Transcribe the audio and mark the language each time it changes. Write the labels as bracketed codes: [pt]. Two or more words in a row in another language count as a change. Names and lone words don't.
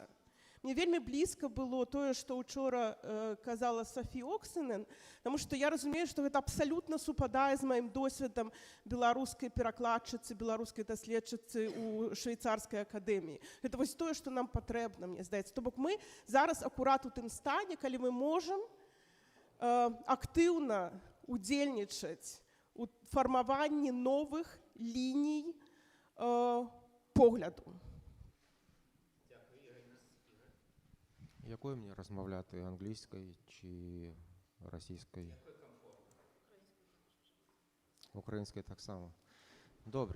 [be] Мне вельмі блізка было тое, што учора казала Софі Оксенен, таму што я разумею, што гэта абсалютна супадае з маім досведам беларускай перакладчыцы, беларускай даследчыцы ў швейцарскай акадэміі. Гэта вось тое, што нам патрэбна, мне здаецца. То бок мы зараз акурат у тым стане, калі мы можам актыўна удзельнічаць у фармаванні новых ліній погляду. [uk] Якою мені розмовляти, англійською чи російською? Українською так само. Добре.